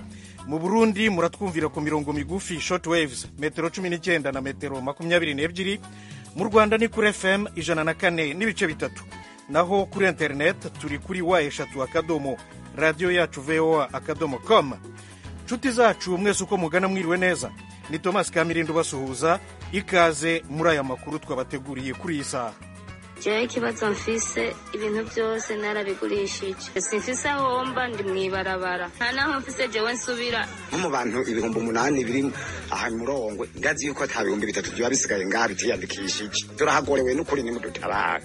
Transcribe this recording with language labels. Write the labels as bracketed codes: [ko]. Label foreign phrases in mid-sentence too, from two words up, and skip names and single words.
[rw] Mu Burundi muratwumvira ku mirongo migufi [en] short waves [rw] metero 19 na metero 22. Mu Rwanda ni kuri FM 104 n'ibice bitatu. Naho kuri internet turi kuri wa3 radio yacu voa.com. Nshuti zacu mwese uko mugana mwiriwe neza. Ni Thomas Kamirindo basuhuza, ikaze muri aya makuru twabateguriye kuri iyi saha. [rn] Jewe ikibazo mfise ibintu byose narabigurishije, simfise aho mba ndi mwibarabara, nta naho mfise jewe nsubira. Mu bantu 8,000 biri aha Murongwe, ngazi yuko ata 3,000 biba bisigaye ngaha bitiyandikishije, turahagorewe n'ukuri ni mudutabara.